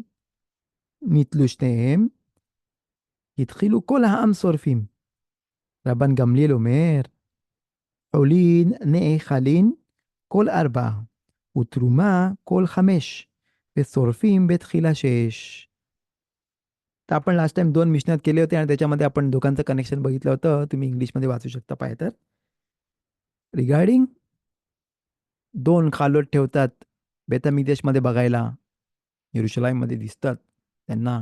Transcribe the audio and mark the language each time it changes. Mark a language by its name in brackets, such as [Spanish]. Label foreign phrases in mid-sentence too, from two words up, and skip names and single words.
[Hebrew] נתלו שניהם, התחילו כל העם שורפים. רבן גמליאל אומר, עולין נאכלין כל 4, ותרומה כל 5, ושורפים בתחילה 6. [Marathi] तर आपण [English] last time [Marathi] 2 मिशनात केले होते, आणि त्याच्यामध्ये आपण दोघांचं कनेक्शन बघितलं होतं. तुम्ही इंग्लिशमध्ये वाचू शकता पाहिजे तर. रिगार्डिंग 2 खालोट ठेवतात बेतमिदेशमध्ये बघायला, येरुशलाईममध्ये दिसतात त्यांना.